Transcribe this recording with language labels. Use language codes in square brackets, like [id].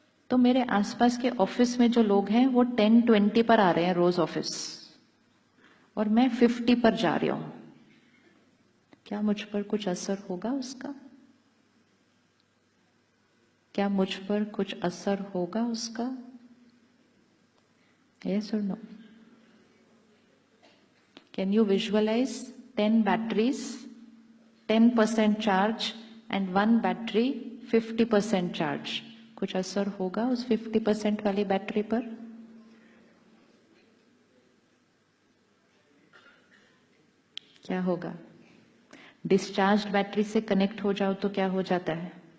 [hi] तो मेरे आसपास के ऑफिस में जो लोग हैं वो 10-20 पर आ रहे हैं रोज ऑफिस, और मैं 50 पर जा रही हूं। क्या मुझ पर कुछ असर होगा उसका? क्या मुझ पर कुछ असर होगा उसका? [en] Yes or no? Can you visualize 10 batteries, 10% charge and 1 battery 50% charge? [hi] कुछ असर होगा उस 50% वाली बैटरी पर? क्या होगा? डिस्चार्ज बैटरी से कनेक्ट हो जाओ तो क्या हो जाता है?